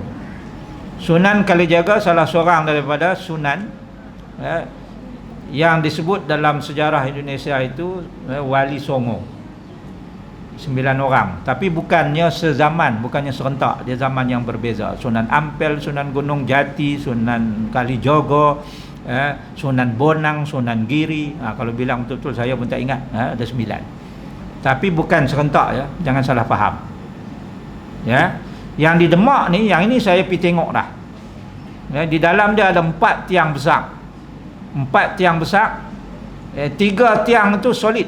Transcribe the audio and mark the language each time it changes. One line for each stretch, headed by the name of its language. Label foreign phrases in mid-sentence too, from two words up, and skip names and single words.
Malay: Sunan Kalijaga salah seorang daripada Sunan yang disebut dalam sejarah Indonesia itu Wali Songo. 9 orang, tapi bukannya sezaman, bukannya serentak, dia zaman yang berbeza. Sunan Ampel, Sunan Gunung Jati, Sunan Kalijaga, Sunan Bonang, Sunan Giri. Kalau bilang betul-betul saya pun tak ingat. Ada 9. Tapi bukan serentak, jangan salah faham. Yang di Demak ni, yang ini saya pergi tengok dah. Di dalam dia ada 4 tiang besar. 4 tiang besar. 3 tiang itu solid.